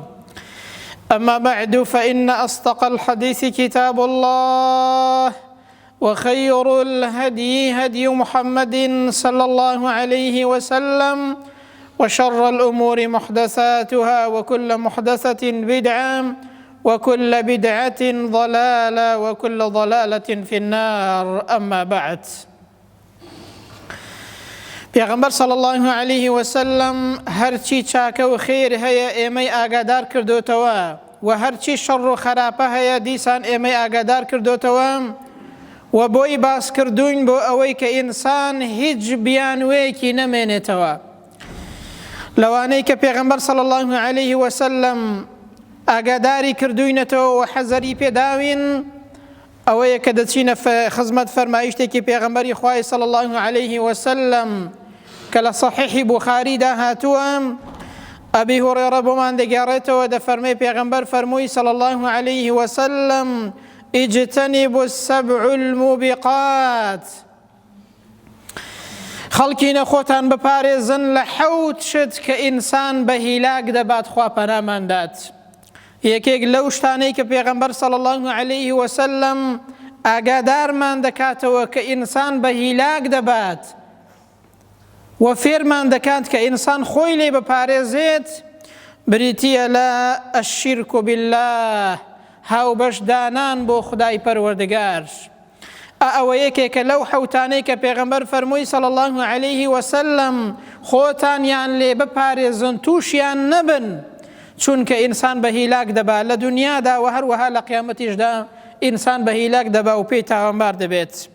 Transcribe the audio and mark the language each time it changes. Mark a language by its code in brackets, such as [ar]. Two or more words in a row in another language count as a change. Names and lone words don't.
[ar] أما بعد، فإن أصدق الحديث كتاب الله، وخير الهدي هدي محمد صلى الله عليه وسلم، وشر الأمور محدثاتها، وكل محدثة بدعة، وكل بدعة ضلالة، وكل ضلالة في النار. أما بعد، [ckb] پیغمبر [ar] صلى الله عليه وسلم [ckb] هرچی چاکە و خێر هەیە ئێمەی ئاگادار کردوتەوە، و هەرچی شەڕ و خراپە هەیە دیسان ئێمەی ئاگادار کردوتەوە، و بۆی باسکردوین بۆ ئەوەی کە ئینسان هیچ بیانوەیەکی نەمێنێتەوە. لەوانەی کە پێغەمبەر [ar] صلی الله عليه وسلم [ckb] ئاگاداری کردوینەتەوە و حەزەری پێداوین، ئەوەیە کە دەچینە خزمەت فەرمایشتێکی پێغەمبەری خوای [ar] صلی الله عليه وسلم [ckb] کە لە صحیحی بوخاریدا هاتووە. ئەبی هورێرە بۆمان دەگێڕێتەوە، دەفەرمێ پێغەمبەر فەرمووی [ar] صلی الله عليه وسلم: اجتنبوا السبع الموبقات. [ckb] خەڵکینە خۆتان بپارێزن لە حەوت شت کە ئینسان بە هیلاک دەبات، خوا پەناماندات. یەکێک لەو شتانەی کە پێغەمبەر [ar] صلی الله عليه وسلم [ckb] ئاگادارمان دەکاتەوە کە ئینسان بە هیلاک دەبات و فێرمان دەکات کە ئینسان خۆی لێ بپارێزێت، بریتیە لە [ar] الشرك بالله، [ckb] هاوبەشدانان بۆ خودای پەروەردگار. ئەوە یەکێکە لەو حەوتانەی کە پێغەمبەر فەرمووی [ar] صلی الله عليه وسلم [ckb] خۆتانیان لێ بپارێزن، تووشیان نەبن، چونکە ئینسان بە هیلاک دەبا لە دنیادا و هەروەها لە قیامەتیشدا ئینسان بە هیلاک دەبا و پێی تاوانبار دەبێت.